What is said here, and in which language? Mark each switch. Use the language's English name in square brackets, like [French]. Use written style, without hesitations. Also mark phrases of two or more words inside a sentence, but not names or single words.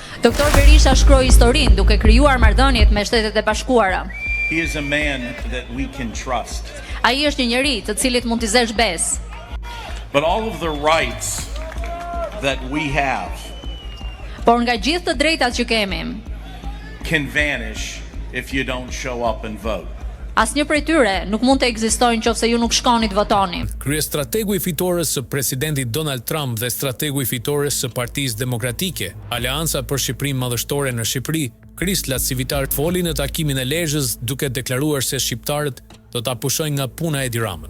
[Albanian] Doktor Berisha shkroi historinë duke krijuar marrëdhëniet me Shtetet e Bashkuara. [English] He is a man that we can trust. [Albanian] Ai është një njeri të cilit mund t'i zesh besë. [English] But all of the rights that we have [Albanian] Por nga gjithë të drejtat që kemi, [English] can vanish if you don't show up and vote. [Albanian] asnjë prej tyre nuk mund të ekzistojnë nëse ju nuk shkoni të votoni. Kryestrategu i fitores së presidentit Donald Trump dhe strategu i fitores së Partisë Demokratike, Aleanca për Shqipërinë Madhështore në Shqipëri, Kristla Civitar, foli në takimin e Lezhës duke deklaruar se shqiptarët do ta pushojnë nga puna Edi Ramën.